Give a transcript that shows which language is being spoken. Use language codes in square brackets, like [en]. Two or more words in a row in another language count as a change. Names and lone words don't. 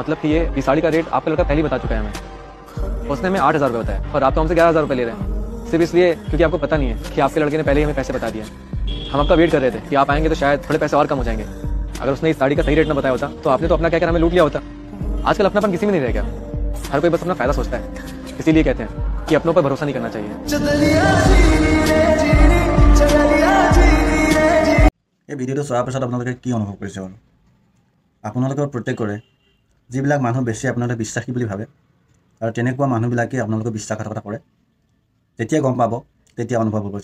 [hi] मतलब कि ये साड़ी का रेट आपका लड़का पहले ही बता चुका है हमें, उसने हमें 8,000 रुपये बताया और आप तो हमसे 11,000 रुपये ले रहे हैं, सिर्फ इसलिए क्योंकि आपको पता नहीं है कि आपके लड़के ने पहले ही हमें पैसे बता दिए। हम आपका वेट कर रहे थे कि आप आएंगे तो शायद थोड़े पैसे और कम हो जाएंगे। अगर उसने इस साड़ी का सही रेट ना बताया होता तो आपने तो अपना कहकर हमें लूट लिया होता। आजकल अपनापन किसी में नहीं रह गया, हर कोई बस अपना फायदा सोचता है, इसीलिए कहते हैं कि अपनों पर भरोसा नहीं करना चाहिए। [as] এই ভিডিওটো চোৱাৰ পিছত আপোনালোকে কি অনুভৱ কৰিছে বাৰু? আপোনালোকৰ প্ৰত্যেকৰে যিবিলাক মানুহ বেছি আপোনালোকে বিশ্বাসী বুলি ভাবে আৰু তেনেকুৱা মানুহবিলাকে আপোনালোকক বিশ্বাসঘাতকতা কৰে, তেতিয়া গম পাব, তেতিয়া অনুভৱ হ'ব।